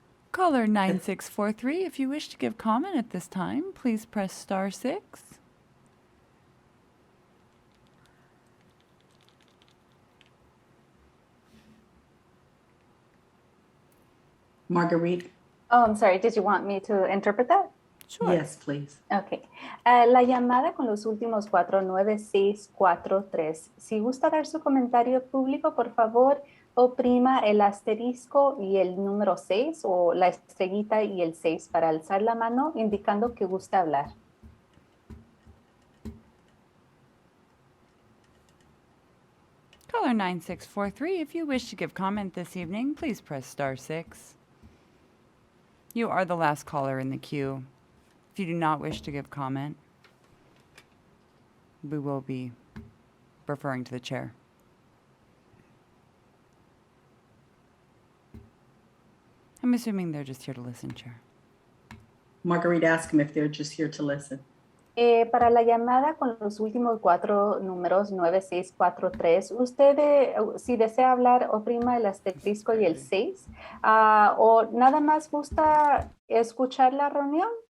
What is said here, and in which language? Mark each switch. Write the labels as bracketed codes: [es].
[en] Caller 9643, if you wish to give comment at this time, please press *6. Marguerite? Oh, I'm sorry. Did you want me to interpret that? Sure. Yes, please. Okay. [es] La llamada con los últimos 49643. Si gusta dar su comentario público, por favor, oprima el asterisco y el número 6 o la estrellita y el 6 para alzar la mano, indicando que gusta hablar. [en] Caller 9643, if you wish to give comment this evening, please press *6. You are the last caller in the queue. If you do not wish to give comment, we will be referring to the chair. I'm assuming they're just here to listen, Chair. Marguerite, ask them if they're just here to listen. [es] Para la llamada con los últimos 4 números 9643, usted, si desea hablar, oprima el asterisco y el 6, o nada más gusta escuchar la reunión.